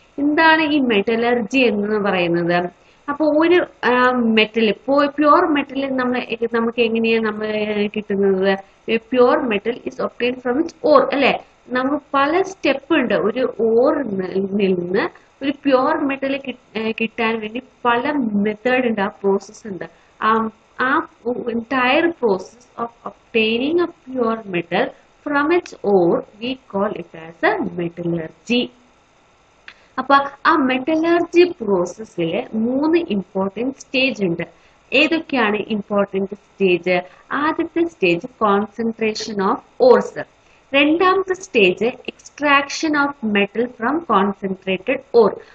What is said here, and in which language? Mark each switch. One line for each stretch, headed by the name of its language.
Malayalam: എന്താണ് ഈ മെറ്റലർജി എന്ന് പറയുന്നത്? അപ്പൊ ഒരു മെറ്റൽ, പ്യുവർ മെറ്റൽ നമുക്ക് എങ്ങനെയാണ് കിട്ടുന്നത്?
English: pure metal is obtained from its ore
Malayalam: അല്ലെ. നമുക്ക് പല സ്റ്റെപ്പ് ഉണ്ട്. ഒരു ഓറിൽ നിന്ന് ഒരു പ്യുവർ മെറ്റൽ കിട്ടാൻ വേണ്ടി പല മെത്തേഡ് ഉണ്ട്, ആ പ്രോസസ് ഉണ്ട്. ആ
English: entire process of obtaining a pure metal from its ore we call it as a metallurgy.
Malayalam: അപ്പൊ ആ മെറ്റലർജി പ്രോസസ്സില് 3 ഇമ്പോർട്ടൻറ്റ് സ്റ്റേജ് ഉണ്ട്. ഏതൊക്കെയാണ് ഇമ്പോർട്ടൻറ്റ് സ്റ്റേജ്? ആദ്യത്തെ സ്റ്റേജ് കോൺസെൻട്രേഷൻ ഓഫ് ഓർസ്. രണ്ടാമത്തെ stage extraction of metal from concentrated or.